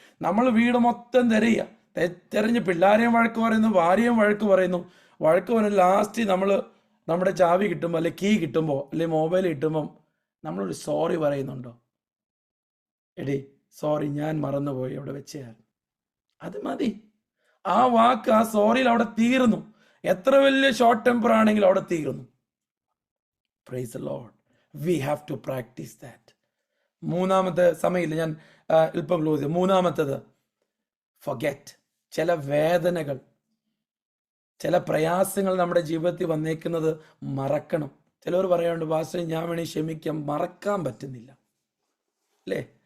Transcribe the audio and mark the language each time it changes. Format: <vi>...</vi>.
<ml>നമ്മൾ വീട് മൊത്തം തിരഞ്ഞ് പിള്ളേരെയും വഴക്ക് പറയുന്നു, ഭാര്യയും വഴക്ക് പറയുന്നു. ലാസ്റ്റ് നമ്മൾ നമ്മുടെ ചാവി കിട്ടുമ്പോൾ, അല്ലെങ്കിൽ കീ കിട്ടുമ്പോൾ, അല്ലെങ്കിൽ മൊബൈൽ കിട്ടുമ്പം നമ്മളൊരു സോറി പറയുന്നുണ്ടോ? എടി സോറി, ഞാൻ മറന്നുപോയി, അവിടെ വെച്ചാൽ അത് മതി. ആ വാക്ക്, ആ സോറിയിൽ അവിടെ തീർന്നു. എത്ര വലിയ ഷോർട്ട് ടെമ്പർ ആണെങ്കിലും അവിടെ തീർന്നു.</ml> <en>Praise the Lord. We have to practice that.</en> <ml>മൂന്നാമത്തെ സമയമില്ല, ഞാൻ ഇപ്പം ക്ലോസ് ചെയ്യും. മൂന്നാമത്തത് ഫൊഗെറ്റ്. ചില വേദനകൾ, ചില പ്രയാസങ്ങൾ നമ്മുടെ ജീവിതത്തിൽ വന്നേക്കുന്നത് മറക്കണം. ചിലവർ പറയാറുണ്ട്, പാസ്റ്റർ ഞാൻ വേണേ ക്ഷമിക്കാം, മറക്കാൻ പറ്റുന്നില്ല അല്ലേ?</ml>